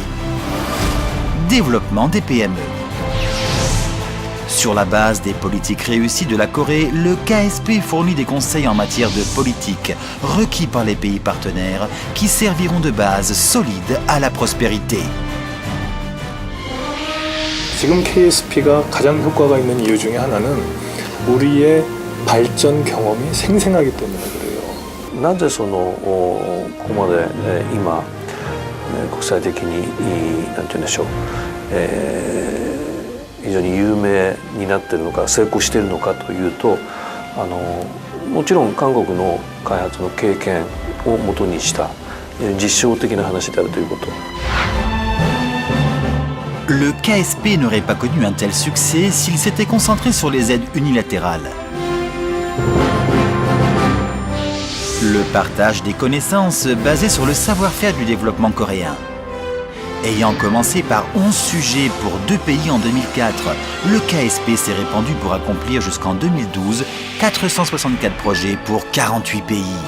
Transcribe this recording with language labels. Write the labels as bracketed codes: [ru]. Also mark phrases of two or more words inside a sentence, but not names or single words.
[fr] Développement des PME. Sur la base des politiques réussies de la Corée, le KSP fournit des conseils en matière de politique requis par les pays partenaires qui serviront de base solide à la prospérité. [ko] 지금 KSP가 가장 효과가 있는 이유 중에 하나는 우리의 발전 경험이 생생하기 때문에 그래요. [ja] なぜここまで今国際的になんて言うんでしょう、非常に有名になっているのか成功しているのかというともちろん韓国の開発の経験をもとにした実証的な話であるということ。 [fr] Le KSP n'aurait pas connu un tel succès s'il s'était concentré sur les aides unilatérales. Le partage des connaissances basé sur le savoir-faire du développement coréen. Ayant commencé par 11 sujets pour 2 pays en 2004, le KSP s'est répandu pour accomplir jusqu'en 2012 464 projets pour 48 pays.